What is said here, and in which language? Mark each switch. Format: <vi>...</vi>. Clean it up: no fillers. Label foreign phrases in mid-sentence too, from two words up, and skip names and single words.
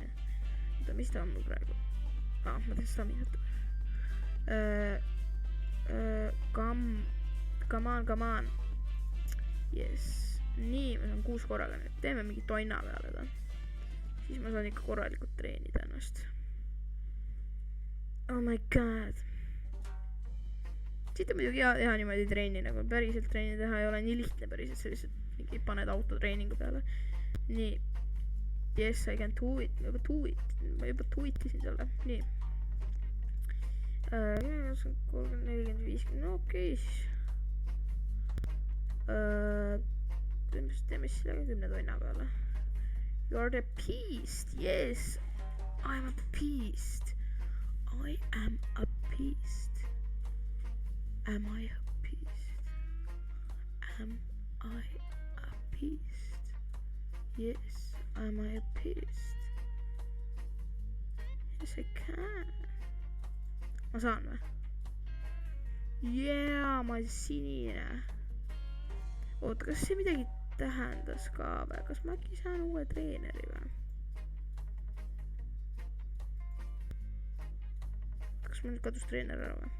<et>oota, mis ta on mul praegu? ma teen staminat.</et> <en>Come on. Yes.</en> <et>nii, ma saan 6 korraga nüüd, teeme mingi tonna peale ta. siis ma saan ikka korralikult treenida ennast.</et> <en>Oh my god.</en> <et>siit on muidugi hea teha niimoodi treeni, nagu päriselt treeni teha ei ole nii lihtne päriselt, sa lihtsalt mingi paned autotreeningu peale. nii.</et> <en>Yes, I can do it,</en> <et>ma juba tweetisin selle, nii. 30, 40, 50, no okei siis. teeme siis sellega 10 tonna peale.</et> <en>You are the beast, yes, I am a beast. Am I a beast? Yes, am I a beast? Yes, I can.</en> <et>ma saan või? Yeah, ma olen sinine. oota, kas see midagi tähendas ka või? kas ma äkki saan uue treeneri või? kas mul kadus treener ära või?</et>